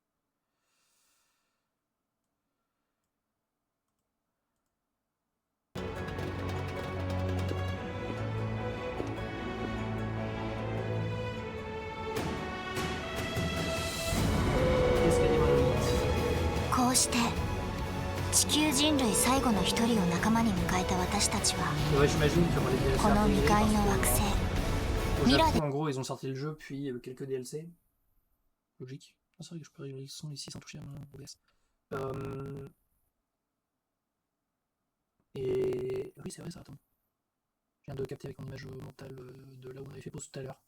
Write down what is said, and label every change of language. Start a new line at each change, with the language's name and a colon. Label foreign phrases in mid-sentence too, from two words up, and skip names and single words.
French: Qu'est-ce qu'elle dit dans le limite
Japanese: こうして地球人類最後の一人を仲間に迎えた私たちは
French: Ouais, j'imagine qu'il y aura des DLC
Japanese: この未開の惑星
French: Au Mira- Japon, en gros, ils ont sorti le jeu, puis quelques DLC. Logique. Ah, c'est vrai que je peux régler le son ici sans toucher à mon OBS. Et oui, c'est vrai ça, attends. Je viens de capter avec mon image mentale de là où on avait fait pause tout à l'heure.